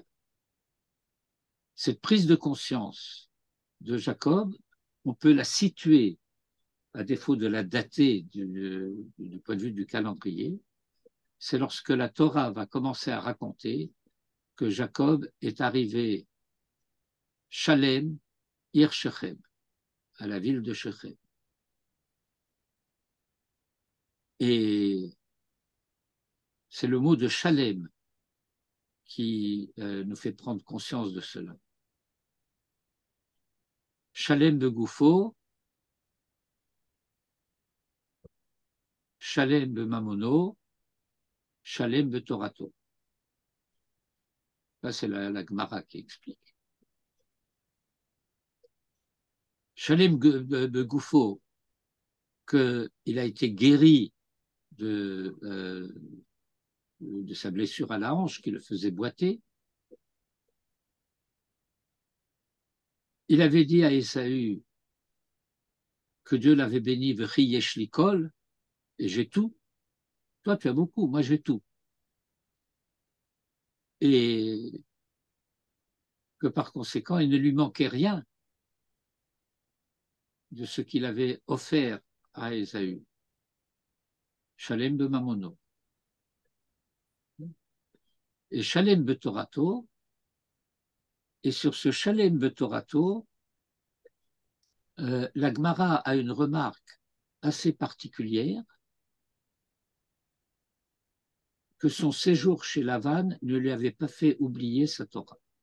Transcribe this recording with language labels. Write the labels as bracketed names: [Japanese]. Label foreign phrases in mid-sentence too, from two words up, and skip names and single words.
[French] Cette prise de conscience de Jacob, on peut la situer, à défaut de la dater du point de vue du calendrier, c'est lorsque la Torah va commencer à raconter que Jacob est arrivé [Hebrew] שלם עיר שכם, [French] à la ville de Shechem. Et c'est le mot de Shalem qui nous fait prendre conscience de cela. [Hebrew] שלם בגופו שלם בממונו שלם בתורתו. [French] Là, c'est la Gemara qui explique. [Hebrew] שלם בגופו, [French] qu'il a été guéri de sa blessure à la hanche qui le faisait boiter. Il avait dit à Ésaü que Dieu l'avait béni, [Hebrew] וכי יש לי כל, [French] et j'ai tout. Toi, tu as beaucoup, moi j'ai tout. Et que par conséquent, il ne lui manquait rien de ce qu'il avait offert à Ésaü. [Hebrew] שלם בממונו. Et שלם בתורתו, [French] et sur ce [Hebrew] שלם בתורתו, [French] la Gemara a une remarque assez particulière, que son séjour chez Lavan ne lui avait pas fait oublier sa Torah.